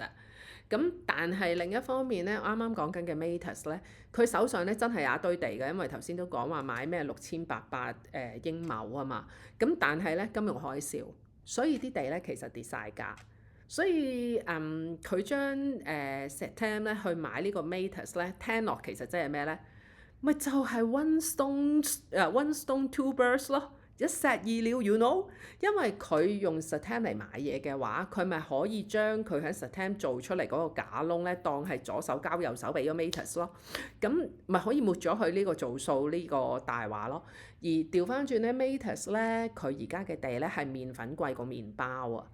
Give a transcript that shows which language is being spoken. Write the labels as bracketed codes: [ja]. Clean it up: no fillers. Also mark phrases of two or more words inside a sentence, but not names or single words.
[yue] 咁但係另一方面咧，啱啱講緊嘅 Matus 咧，佢手上咧真係有一堆地嘅，因為頭先都講話買咩6800英畝啊嘛。咁但係咧金融海嘯，所以啲地咧其實跌晒價。所以佢將Satem 咧去買呢個 Matus 咧，聽落其實即係咩咧？咪就係 [en] one stone two birds [yue] 咯，一石二鳥 [en] you know。 [yue] 因為佢用 Satem 嚟買嘢嘅話，佢咪可以將佢喺 Satem 做出嚟嗰個假窿咧，當係左手交右手俾咗 Matus 咯。咁咪可以抹咗佢呢個做數呢個大話咯。而調翻轉咧 Matus 咧，佢而家嘅地咧係麵粉貴過麵包啊！